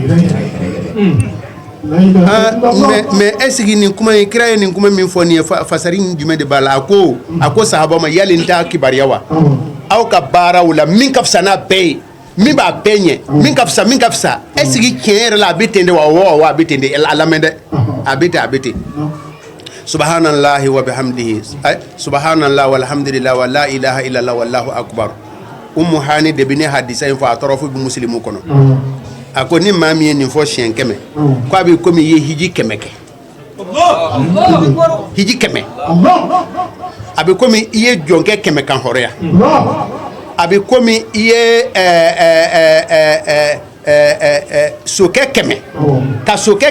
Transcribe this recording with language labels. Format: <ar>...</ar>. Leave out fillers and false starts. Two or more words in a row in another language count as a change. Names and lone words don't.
<fr>mais est-ce que</fr> <bm>nin kuma in kira ye nin kuma min fɔ nin ye fasari jumɛn de b'a la a ko sahaba ma yali n t'a kibariya wa aw ka baaraw la min ka fisa n'a bɛɛ ye min b'a bɛɛ ɲɛ min ka fisa</bm> <fr>est-ce que</fr> <bm>tiɲɛ yɛrɛ la a bɛ ten de wa a bɛ ten de a lamɛn dɛ a bɛ ten</bm> <ar>سبحان الله وبحمده سبحان الله والحمد لله ولا إله إلا الله والله أكبر</ar> <bm>Ummu Hani de bi ne hadisa in fɔ a tɔrɔ fo bi muslimu kɔnɔ a ko ni maa min ye nin fɔ siɲɛ 100 ko a bɛ komi i ye hiji 100 kɛ hiji 100 a bɛ komi i ye jɔnkɛ 100 kan hɔrɔnya a bɛ komi i ye sokɛ 100 ka sokɛ</bm>